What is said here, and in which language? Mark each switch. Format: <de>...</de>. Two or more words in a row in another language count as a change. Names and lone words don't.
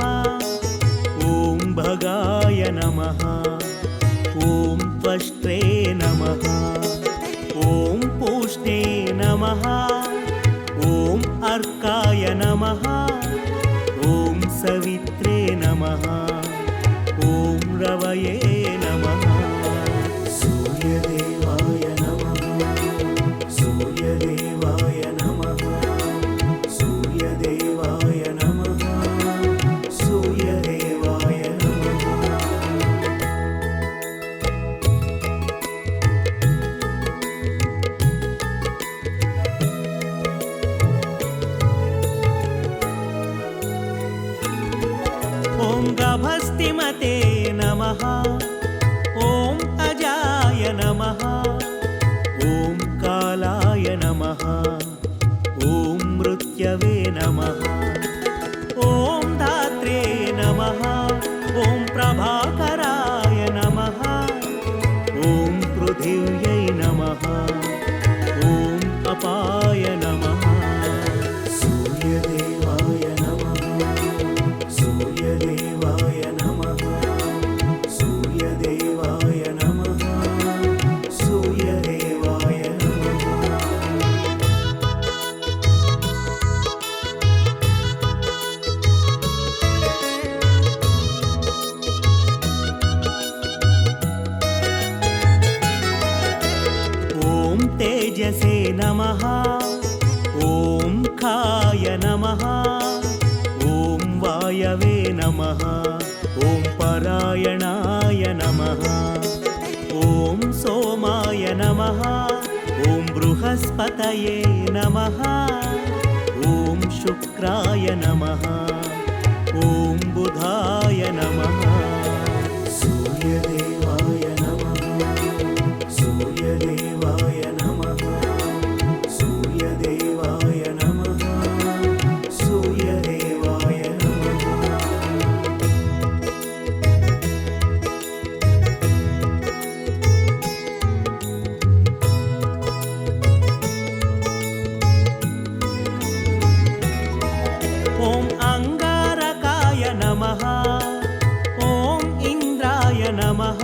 <sa>ओं भगाय नमः ओं त्वष्ट्रे नमः ओं पूष्णे नमः ओं अर्काय नमः ओं सवित्रे नमः ओं रवये नमः सूर्यदेवाय नमः सूर्यदेवाय नमः सूर्यदेवाय नमः सूर्यदेवाय नमः ओं गभस्तिमते नमः ओं अजाय नमः ओं कालाय नमः ओं मृत्यवे नमः ओं धात्रे नमः ओं प्रभाकराय नमः ओं पृथिव्यै नमः ओं अपाय नमः सूर्यदेवाय नमः सूर्यदेवाय नमः सूर्यदेवाय नमः सूर्यदेवाय नमः ओं तेजसे नमः ओं खाय नमः ओं वायवे नमः ओं परायणाय नमः ओं सोमाय नमः ओं बृहस्पतये नमः ओं शुक्राय नमः ओं बुधाय नमः सूर्यदेवाय नमः सूर्यदेवाय नमः सूर्यदेवाय नमः सूर्यदेवाय नमः ओं अङ्गारकाय नमः ओं इन्द्राय नमः</sa>